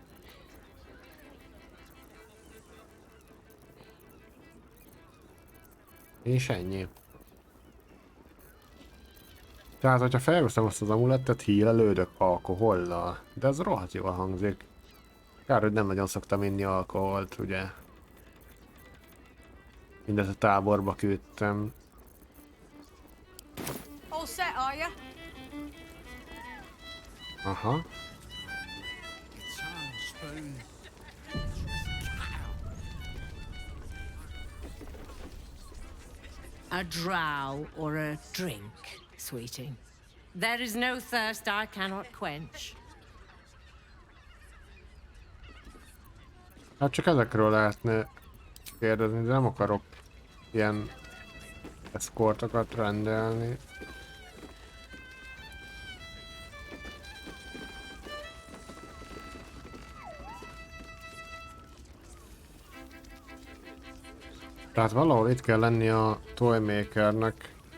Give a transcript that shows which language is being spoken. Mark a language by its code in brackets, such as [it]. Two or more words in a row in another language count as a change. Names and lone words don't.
[hu] És ennyi. Tehát, hogyha felveszem azt az amulettet, hílelődök alkohollal. De ez rohadt jól hangzik. Kár, hogy nem nagyon szoktam inni alkoholt, ugye. Mindezt a táborba küldtem. [en] All set, are ya? Aha. A drow or a drink, sweeting. There is no thirst I cannot quench. [hu] Hát csak ezekről lehetne kérdezni, de nem akarok ilyen eszkortokat rendelni. Tehát valahol itt kell lenni a toymakernek.